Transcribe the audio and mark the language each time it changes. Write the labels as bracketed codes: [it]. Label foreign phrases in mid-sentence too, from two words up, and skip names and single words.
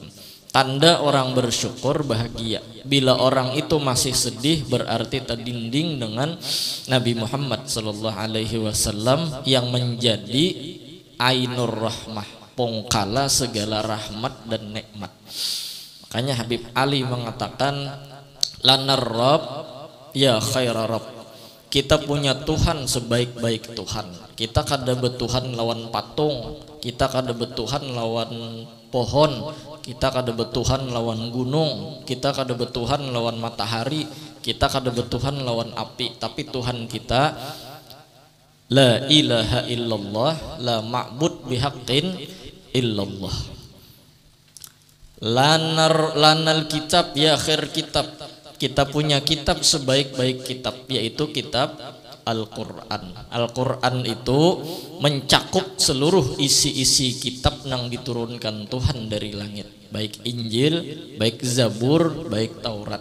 [id] Tanda orang bersyukur bahagia. Bila orang itu masih sedih berarti terdinding dengan Nabi Muhammad [ar] صلى الله عليه وسلم [id] yang menjadi [ar] عين الرحمة, [id] pongkala segala rahmat dan nikmat. Makanya Habib Ali mengatakan [ar] لنا رب يا خير رب [id] Kita punya Tuhan sebaik-baik Tuhan. [bjn] Kita kada betuhan lawan patung, kita kada betuhan lawan pohon, kita kada betuhan lawan gunung, kita kada betuhan lawan matahari, kita kada betuhan lawan api. [id] Tapi Tuhan kita [ar] لا إله إلا الله لا معبود بحق إلا الله. لنا كتاب يا آخر كتاب. [id] Kita punya kitab sebaik-baik kitab, yaitu kitab Al-Quran. Al-Quran itu mencakup seluruh isi-isi kitab yang diturunkan Tuhan dari langit, baik Injil, baik Zabur, baik Taurat.